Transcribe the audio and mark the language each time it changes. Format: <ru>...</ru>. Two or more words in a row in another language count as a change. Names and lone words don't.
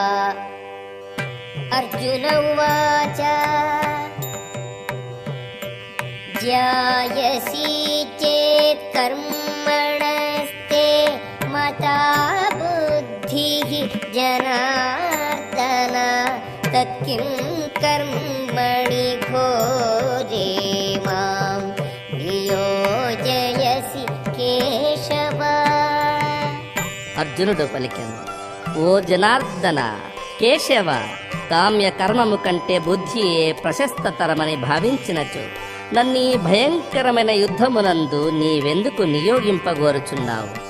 <sa>अर्जुन उवाच ज्यायसि चेत् कर्मणस्ते मता बुद्धिः जनार्दन तत्किं कर्मणि घोरे मां नियोजयसि केशव।</sa> <te>అర్జునుడు పలికెను, ఓ జనార్దన, కేశవ, కామ్య కర్మము కంటే బుద్ధియే ప్రశస్తతరమని భావించినచో నన్నీ భయంకరమైన యుద్ధమునందు నీవెందుకు నియోగింపగోరుచున్నావు?</te>